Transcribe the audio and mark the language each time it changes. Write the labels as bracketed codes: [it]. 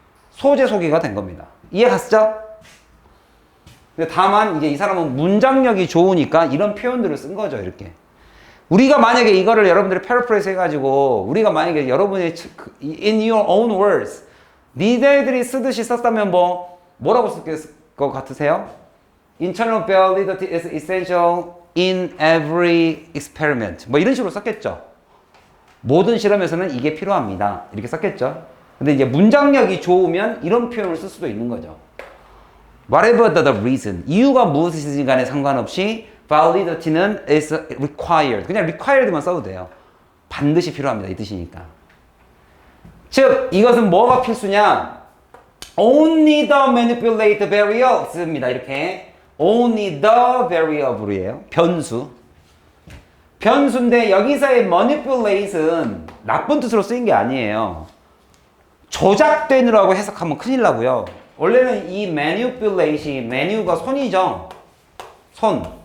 [ko] 소재 소개가 된 겁니다. 이해 갔죠? 근데 다만 이제 이 사람은 문장력이 좋으니까 이런 표현들을 쓴 거죠, 이렇게. 우리가 만약에 이거를 여러분들이 paraphrase 해가지고 우리가 만약에 여러분의 [en] in your own words [ko] 니들이 쓰듯이 썼다면 뭐라고 쓸 것 같으세요? [en] Internal validity is essential in every experiment. [ko] 뭐 이런 식으로 썼겠죠. 모든 실험에서는 이게 필요합니다. 이렇게 썼겠죠. 근데 이제 문장력이 좋으면 이런 표현을 쓸 수도 있는 거죠. [en] Whatever the reason, [ko] 이유가 무엇이든 간에 상관없이 validity는 [en] is required. [ko] 그냥 required만 써도 돼요. 반드시 필요합니다. 이 뜻이니까. 즉, 이것은 뭐가 필수냐? [en] Only the manipulate variables [ko] 입니다. 이렇게. [en] only the variable이에요. [ko] 변수. 변수인데 여기서의 manipulate은 나쁜 뜻으로 쓰인 게 아니에요. 조작되느라고 해석하면 큰일 나고요. 원래는 이 manipulate이 manu가 손이죠. 손.